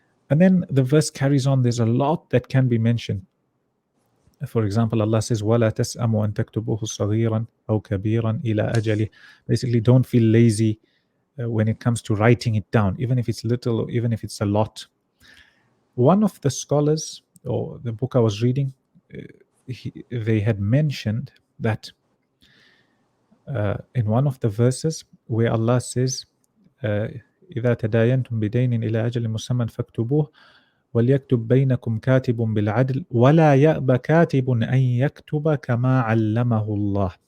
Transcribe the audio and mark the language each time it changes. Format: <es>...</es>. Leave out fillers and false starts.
<en>And then the verse carries on. There's a lot that can be mentioned.</en> <ar>For example, Allah says, وَلَا تَسْأَمُوا أَن تَكْتُبُوهُ صَغِيرًا أَوْ كَبِيرًا إِلَى أَجَلِهِ.</ar> <en>Basically, don't feel lazy when it comes to writing it down, even if it's little or even if it's a lot. One of the scholars, or the book I was reading, they had mentioned that in one of the verses where Allah says,</en> <ar>إذا تداينتم بدين إلى أجل مسمى فاكتبوه وليكتب بينكم كاتب بالعدل ولا يأبى كاتب أن يكتب كما علمه الله.</ar>